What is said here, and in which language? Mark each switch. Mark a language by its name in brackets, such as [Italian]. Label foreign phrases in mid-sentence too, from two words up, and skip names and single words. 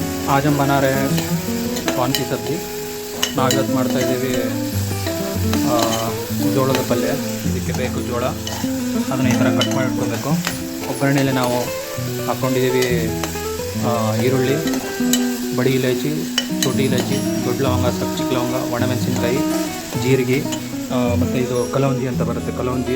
[Hindi] आज हम बना रहे हैं कॉर्न की सब्ज़ी। [Kannada] ನಾವಿವತ್ತು ಮಾಡ್ತಾಯಿದ್ದೀವಿ ಜೋಳದ ಪಲ್ಯ। ಇದಕ್ಕೆ ಬೇಕು ಜೋಳ, ಅದನ್ನು ಈ ಥರ ಕಟ್ ಮಾಡಿ ಇಟ್ಕೋಬೇಕು। ಒಗ್ಗರಣೆಯಲ್ಲಿ ನಾವು ಹಾಕ್ಕೊಂಡಿದ್ದೀವಿ ಈರುಳ್ಳಿ, [Hindi] बड़ी इलायची, छोटी इलायची, [Kannada] ದೊಡ್ಡ ಲವಂಗ, ಚಿಕ್ಕ ಲವಂಗ, ಒಣಮೆಣಸಿನ್ಕಾಯಿ, ಜೀರಿಗೆ ಮತ್ತು ಇದು ಕಲೌಂಜಿ ಅಂತ ಬರುತ್ತೆ, ಕಲೌಂಜಿ।